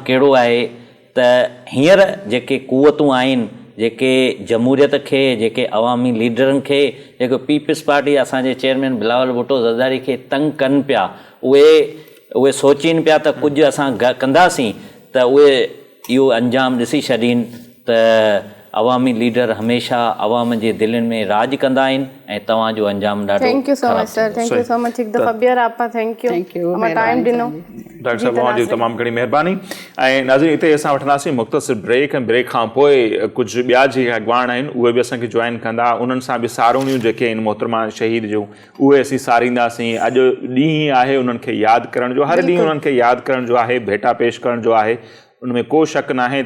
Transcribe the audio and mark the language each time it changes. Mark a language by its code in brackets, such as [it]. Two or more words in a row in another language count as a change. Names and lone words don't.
[sd] कहिड़ो आहे त हींअर जेके कुवतूं आहिनि, जेके जमहूरियत खे, जेके अवामी लीडरनि खे, जेको पीपल्स पार्टी असांजे चेयरमैन बिलावल भुट्टो ज़रदारी खे तंग कनि पिया, उहे सोचीनि पिया त कुझु असां कंदासीं त उहे इहो अंजाम ॾिसी छॾीनि त अवामी लीडर हमेशह अवाम जे दिलनि में राज कंदा आहिनि ऐं तव्हांजो अंजाम ॾाढो। [en] Thank you so much sir, thank you so much. [sd] हिकु दफ़ा ॿीहर आपा [en] thank you [sd] टाइम ॾिनो। डॉक्टर साहब तव्हांजी तमामु घणी महिरबानी। ऐं नाज़रीन, हिते असां वठंदासीं मुख़्तसिर ब्रेक, ऐं ब्रेक खां पोइ कुझु ॿिया जेके अॻवान आहिनि उहे बि असांखे जॉइन कंदा, उन्हनि सां बि सारोणियूं जेके आहिनि मोहतरमा शहीद जूं उहे असीं सारींदासीं। अॼु ॾींहुं आहे उन्हनि खे यादि करण जो, हर ॾींहुं उन्हनि खे यादि करण जो आहे, भेटा पेश करण जो आहे, उनमें को शक न आहे।